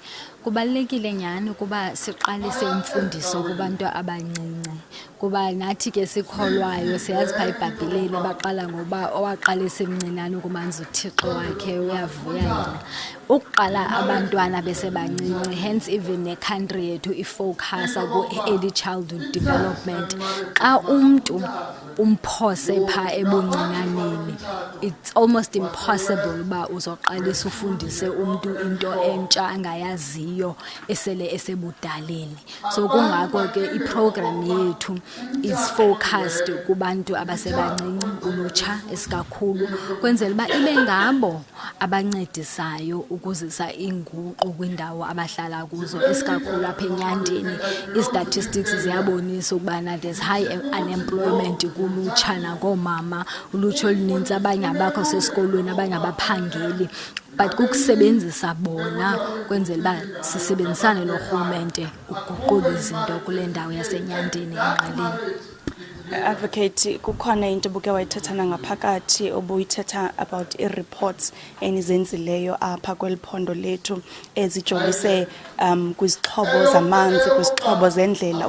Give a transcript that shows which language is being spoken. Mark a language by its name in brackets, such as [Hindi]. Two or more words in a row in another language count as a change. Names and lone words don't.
[Xhosa] Kubalulekile nyhani ukuba siqalise imfundiso kubantu abancinci kuba nathi ke sikholwayo siyazi phaa eBhayibhileni baqala ngoba owaqalisa emncinane ukumanza uThixo wakhe uyavuya yena. Ukuqala abantwana besebancinci, [English] hence even [Xhosa] ne-country yethu ifocusa ku- [English] early childhood development. [Xhosa] Xa umntu umphose phaa ebuncinaneni, [English] it's almost impossible [Xhosa] uba uzoqalisa ufundise umntu into entsha angayaziyo esele esebudaleni. So kungako ke iprogram yethu [English] is focused [Xhosa] kubantu abasebancinci, ulutsha esikakhulu, kwenzela uba ibe ngabo abancedisayo ukuzisa inguqu kwindawo abahlala kuzo esikakhulu apha enyandeni. I-statistics ziyabonisa ukubana [English] there's high unemployment [Xhosa] kulutsha nakoomama, ulutsha oluninzi abanye abakho sesikolweni abanye abaphangeli, but kukusebenzisa bona kwenzela uba sisebenzisane norhulumente ukuguqula izinto kule ndawo yasenyandeni eNgqeleni. Advocate, kukhona into buke wayithetha ngaphakathi obuyithetha about i-reports enizenzileyo apha kweliphondo lethu ezijolise kwizixhobo zamanzi, kwizixhobo zendlela.